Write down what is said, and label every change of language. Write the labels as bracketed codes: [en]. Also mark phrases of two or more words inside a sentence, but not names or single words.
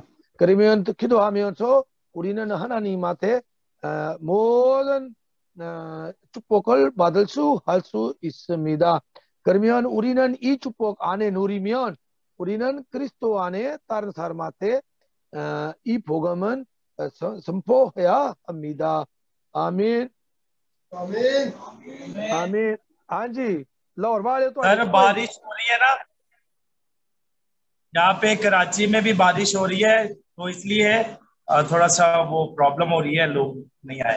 [ko] 그러면 기도하면서 우리는 하나님한테 모든 축복을 받을 수 있습니다. 그러면 우리는 이 축복 안에 누리면 우리는 그리스도 안에 다른 사람한테 이 복음은 선포해야 합니다. [ur] आमीन आमीन آمین۔ ہاں جی لاہور والے تو سر بارش ہو رہی ہے نا، یہاں پہ کراچی میں بھی بارش ہو رہی ہے تو اس لیے تھوڑا سا وہ پرابلم ہو رہی ہے، لوگ نہیں آئے.